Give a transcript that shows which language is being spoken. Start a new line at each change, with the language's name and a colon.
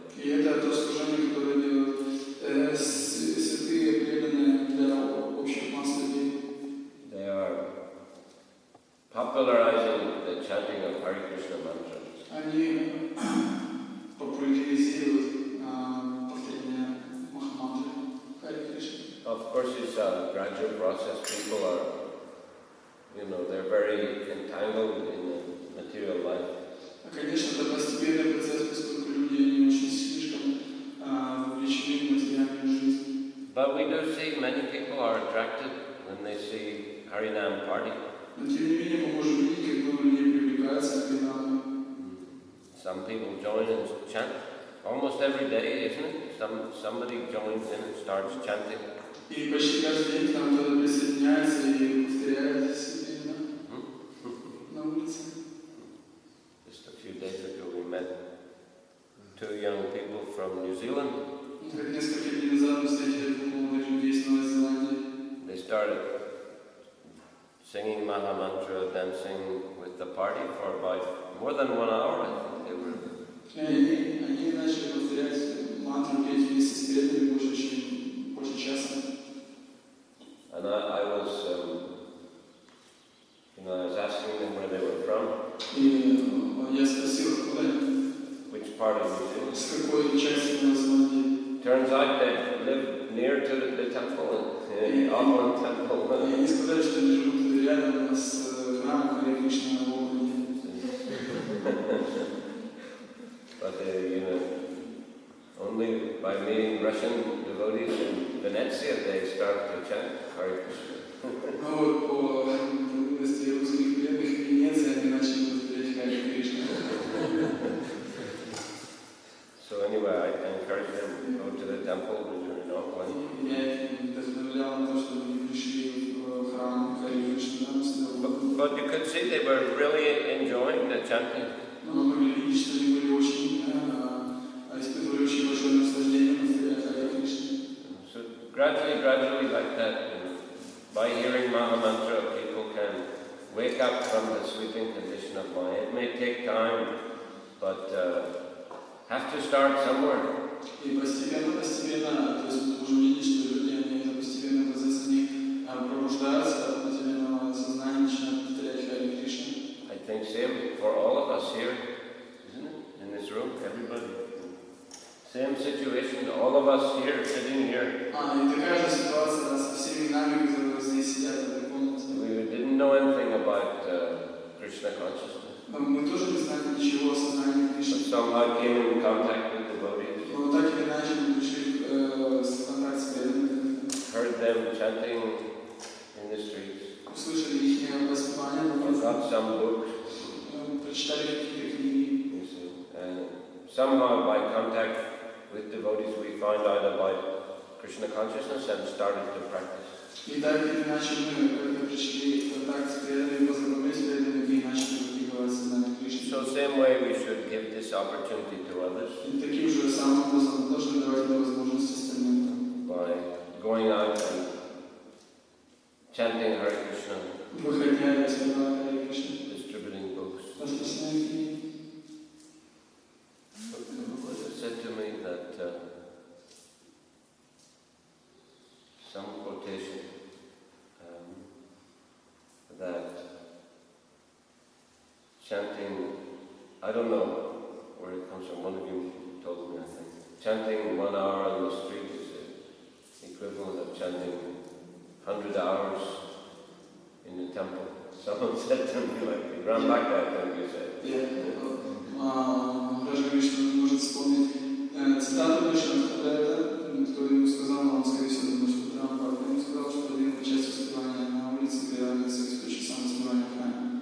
Russian: И это то служение, которое делают святые, преданные для общих масс людей.
English: They are popularizing the chanting of Hare Krishna mantra.
Russian: Они популяризируют повторение Махамантры Харе Кришны.
English: Of course, it's a gradual process. People are, they're very entangled in the material life.
Russian: Конечно, это постепенный процесс, поскольку люди они очень слишком вовлечены в материальную жизнь.
English: But we do see many people are attracted when they see Harinam party.
Russian: Но тем не менее мы можем видеть, как много людей привлекаются к Харинаму.
English: Some people join and chant almost every day, isn't it? Somebody joins in and starts chanting.
Russian: И почти каждый день к нам кто-то присоединяется и повторяет себе на улице.
English: Just a few days ago we met two young people from New Zealand.
Russian: Как несколько дней назад мы встретили двух молодых людей из Новой Зеландии.
English: They started singing Maha Mantra, dancing with the party for about more than 1 hour, I think they were.
Russian: Они начали повторять мантру, петь вместе с преданными больше часа.
English: And I was asking them where they were from.
Russian: И я спросил, откуда они,
English: Which part of New Zealand?
Russian: с какой части Новой Зеландии.
English: Turns out they live near to the temple, Avalon temple.
Russian: И они сказали, что они живут рядом с храмом Харе Кришны на Волгоде.
English: But only by meeting Russian devotees in Venezia they start to chant Hare Krishna.
Russian: Но вот по милости русских преданных в Венеции они начали повторять Харе Кришна.
English: So anyway, I encourage them to go to the temple when you're not going.
Russian: Я их вдохновлял на то, чтобы они пришли в храм Харе Кришны.
English: But you could see they were really enjoying the chanting.
Russian: Но мы могли видеть, что они были очень, испытывали очень большое наслаждение повторять Харе Кришны.
English: So gradually like that, by hearing Maha Mantra, people can wake up from the sleeping condition of mind. It may take time, but have to start somewhere.
Russian: И постепенно, то есть мы можем видеть, что люди, они за постепенный процесс, они пробуждаются от материального сознания, начинают повторять Харе Кришну.
English: I think same for all of us here, isn't it? In this room, everybody. Same situation, all of us here, sitting here.
Russian: И такая же ситуация со всеми нами, которые здесь сидят в этой комнате.
English: We didn't know anything about Krishna consciousness.
Russian: Мы тоже не знали ничего о сознании
English: But
Russian: Кришны.
English: somehow came in contact with devotees.
Russian: Но так или иначе мы пришли в контакт с преданными.
English: Heard them chanting in the streets.
Russian: Услышали их воспевания,
English: Or got some books. прочитали какие-то книги. You see. And somehow by contact with devotees we found out about Krishna consciousness and started to practice.
Russian: И так или иначе мы, когда пришли в контакт с преданными, познакомились с преданными и начали практиковать сознание Кришны.
English: So same way we should give this opportunity to others
Russian: И таким же самым образом мы должны давать возможность остальным.
English: by going out and chanting Hare Krishna,
Russian: Выходя и воспевая Харе Кришну.
English: distributing books.
Russian: Распространяя книги.
English: It said to me that some quotation that chanting, I don't know where it comes from, one of you told me, I think, chanting 1 hour on the street is the equivalent of chanting 100 hours in the temple. Someone said to me, like, it ran back that when you said.
Russian: Даже Кришна не может вспомнить цитату Кришны, кто ему сказал, но он, скорее всего, думает, что Прабхупада ему сказал, что один часть воспевания на улице приравнивается к 100 часам воспевания в храме.